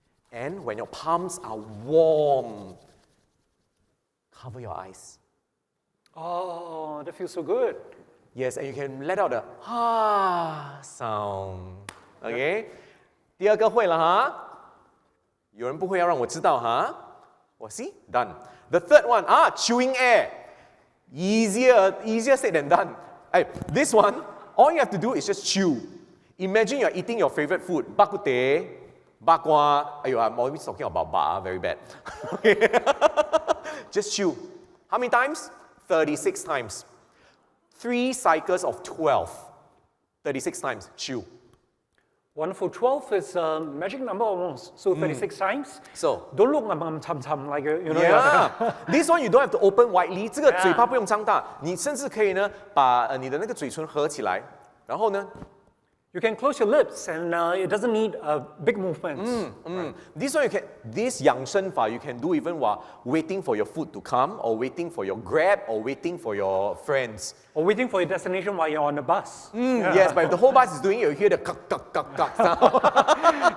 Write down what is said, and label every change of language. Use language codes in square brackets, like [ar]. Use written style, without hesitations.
[en] And when your palms are warm, cover your eyes. Oh, that feels so good. Yes, and you can let out the sound. Okay? [zh] 第二个会了哈，有人不会要让我知道哈。我 see done. [en] The third one chewing air. Easier said than done. This one, all you have to do is just chew. Imagine you're eating your favorite food, bak kut teh, bak kwa. I'm always talking about bak, very bad. Just chew. How many times? 36 times. 3 cycles of 12. 36 times, chew. Wonderful. 12 is a magic number almost. So 36 times. So don't look chum like you know. yeah, this one you don't have to open widely. [zh] 这个嘴巴不用张大，你甚至可以呢把你的那个嘴唇合起来，然后呢 [en] You can close your lips and it doesn't need big movements. This one you can, this 养生法 you can do even while waiting for your food to come, or waiting for your Grab, or waiting for your friends. Or waiting for your destination while you're on the bus. Yes, but if the whole bus is doing it, you hear the kak kak kak kak sound.